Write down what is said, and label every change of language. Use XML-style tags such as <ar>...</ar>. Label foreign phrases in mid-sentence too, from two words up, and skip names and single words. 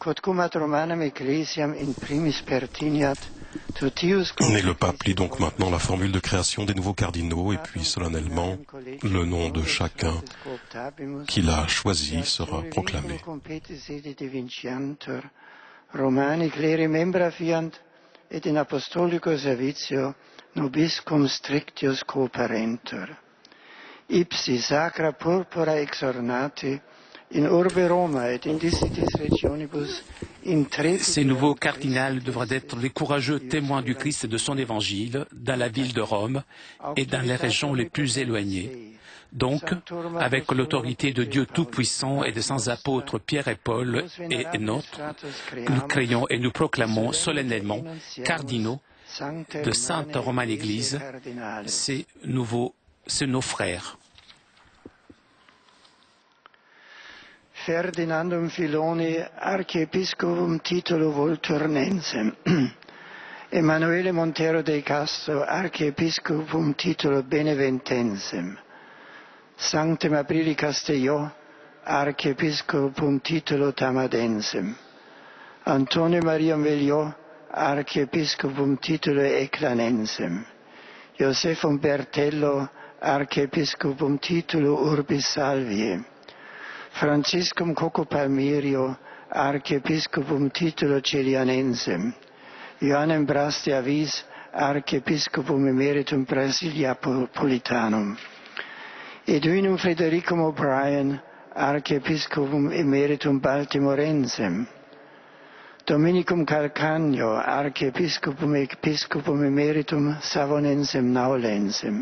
<fr>Et le pape lit donc maintenant la formule de création des nouveaux cardinaux et puis solennellement le nom de chacun qu'il a choisi sera proclamé.</fr> <la>Romani cleri membra fiant et in apostolico servitio nobiscum strictius cooperentur. Ipsi sacra purpura exornati in urbe Roma et in distritis regionibus intrepidi.</la> <fr>Ces nouveaux cardinals devraient être les courageux témoins du Christ et de son évangile dans la ville de Rome et dans les régions les plus éloignées. Donc, avec l'autorité de Dieu Tout-Puissant et des saints apôtres Pierre et Paul et nôtres, nous créons et nous proclamons solennellement cardinaux de Sainte Romaine Église, c'est nos frères.</fr> <la>Ferdinandum Filoni, archiepiscopum titulo Volturnensem. Emanuele Montero de Castro, archiepiscopum titulo Beneventensem. Sanctum Aprili Castelló, archiepiscopum titulo Tamadensem. Antonio Maria Vegliò, archiepiscopum titulo Eclanensem. Josefum Bertello, archiepiscopum titulo Urbis Salviae. Franciscum Coco Palmirio, archiepiscopum titulo Celianensem. Ioannem Brasti Avis, archiepiscopum emeritum Brasiliapolitanum. Edwinum Fredericum O'Brien, archiepiscopum emeritum Baltimorensem. Dominicum Calcagno, archiepiscopum emeritum Savonensem Naulensem.</la>